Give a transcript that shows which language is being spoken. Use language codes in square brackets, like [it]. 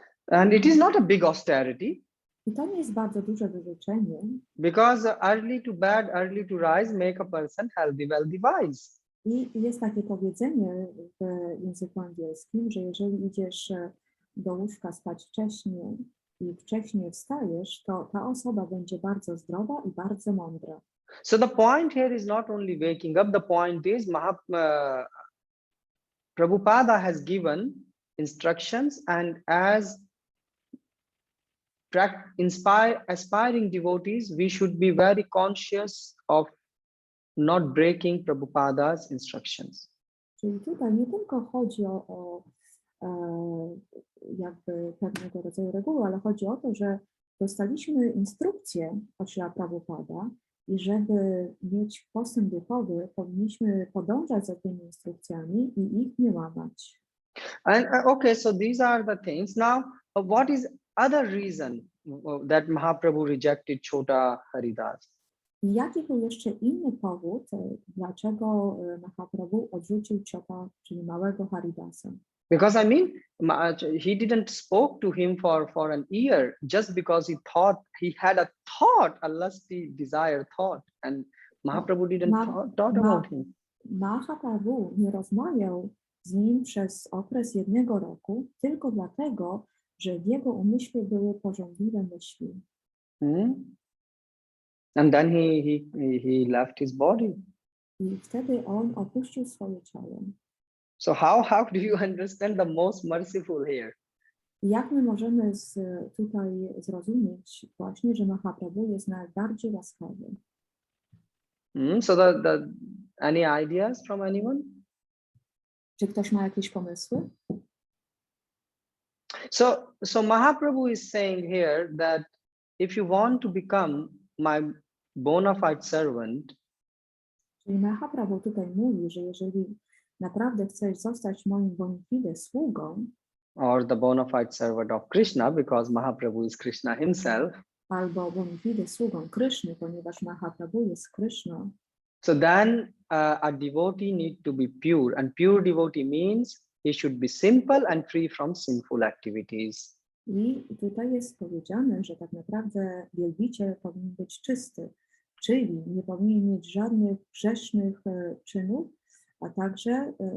[en] And it is not a big austerity. [pl] I to nie jest bardzo duże wyrzeczenie. [en] Because early to bed, early to rise make a person healthy, wealthy, wise. [pl] I jest takie powiedzenie w języku angielskim, że jeżeli idziesz do łóżka spać wcześnie i wcześniej wstajesz, to ta osoba będzie bardzo zdrowa i bardzo mądra. [en] So the point here is not only waking up, the point is Prabhupada has given instructions, and as aspiring devotees, we should be very conscious of not breaking Prabhupada's instructions. [pl] Czyli tutaj nie tylko chodzi o jakby pewnego rodzaju reguły, ale chodzi o to, że dostaliśmy instrukcje od Srila Prabhupada i żeby mieć postęp duchowy, powinniśmy podążać za tymi instrukcjami i ich nie łamać. [en] And okay, so these are the things. Now, what is other reason that Mahaprabhu rejected Chota Haridas? [pl] I jaki był jeszcze inny powód, dlaczego Mahaprabhu odrzucił Chota, czyli małego Haridasa? [en] Because I mean, he didn't spoke to him for an year just because he thought he had a thought, a lusty desire thought, and Mahaprabhu didn't thought about him. [pl] Mahaprabhu nie rozmawiał z nim przez okres 1 roku tylko dlatego, że w jego umyśle były pożądliwe myśli. [en] And then he left his body. [pl] I wtedy on opuścił swoje ciało. [en] So how do you understand the most merciful here? [pl] Jak my możemy tutaj zrozumieć właśnie, że Mahaprabhu jest najbardziej łaskawy? [en] So any ideas from anyone? [pl] Czy ktoś ma jakieś pomysły? [en] So Mahaprabhu is saying here that if you want to become my bona fide servant, [pl] czyli Mahaprabhu tutaj mówi, że jeżeli naprawdę chcesz zostać moim bona fide sługą, [en] or the bona fide servant of Krishna, because Mahaprabhu is Krishna himself, [pl] albo bona fide sługą Kryszny, ponieważ Mahaprabhu jest Kryszną, [en] so then a devotee need to be pure, and pure devotee means he should be simple and free from sinful activities. [pl] I tutaj jest powiedziane, że tak naprawdę wielbiciel powinien być czysty, czyli nie powinien mieć żadnych grzesznych czynów, a także